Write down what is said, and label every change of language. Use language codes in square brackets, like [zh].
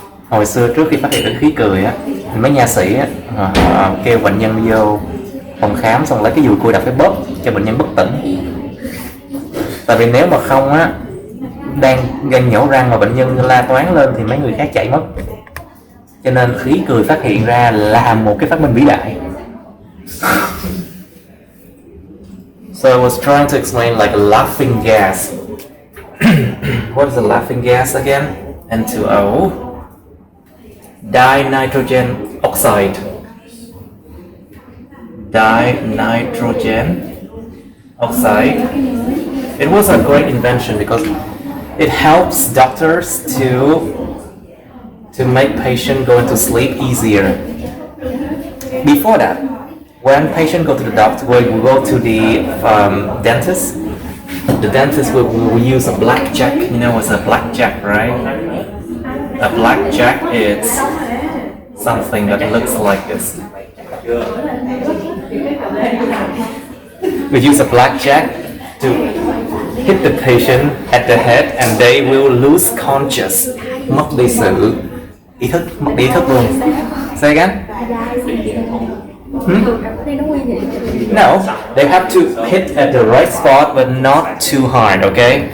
[vi] Hồi xưa trước khi phát hiện ra khí cười á, thì mấy nha sĩ á họ kêu bệnh nhân vô phòng khám xong lấy cái dùi cui đập cái bóp cho bệnh nhân bất tỉnh. Tại vì nếu mà không á, đang nhổ răng mà bệnh nhân la toáng lên thì mấy người khác chạy mất. Cho nên khí cười phát hiện ra là một cái phát minh vĩ đại. [en] So I was trying to explain like a laughing gas. What is a laughing gas again? N2O. Dinitrogen oxide. Dinitrogen Outside. It was a great invention because it helps doctors to make patient go into sleep easier. Before that, when patient go to the doctor, will go to the dentist. The dentist will use a blackjack. You know what's a blackjack, right? A blackjack is something that looks like this. We use a blackjack to hit the patient at the head and they will lose conscious. [vi] Mất đi sự ý thức, mất đi ý thức luôn. [en] Say again? No, they have to hit at the right spot but not too hard, okay?